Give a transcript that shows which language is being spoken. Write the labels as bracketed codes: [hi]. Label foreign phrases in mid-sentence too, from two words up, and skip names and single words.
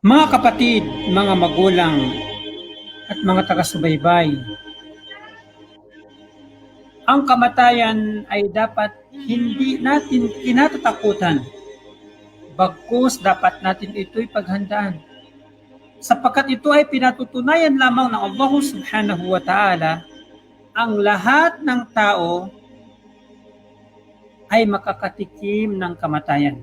[tl] kapatid, mga magulang, at mga taga-subaybay, ang kamatayan ay dapat hindi natin kinatatakutan, bagkus dapat natin ito'y paghandaan. Sapagkat ito ay pinatutunayan lamang ng Allah [ar] سبحانه وتعالى, [tl] ang lahat ng tao ay makakatikim ng kamatayan.